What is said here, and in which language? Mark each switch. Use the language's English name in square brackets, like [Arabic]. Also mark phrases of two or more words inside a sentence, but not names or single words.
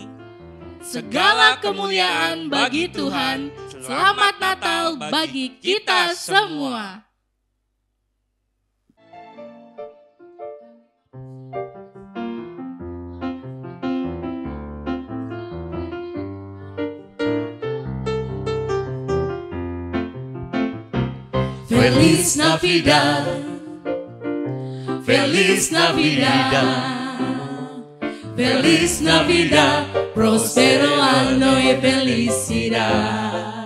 [Indonesian] Segala kemuliaan bagi Tuhan. Selamat Natal bagi kita semua. [Spanish] Feliz Navidad, Feliz Navidad, Feliz Navidad, próspero año y felicidad.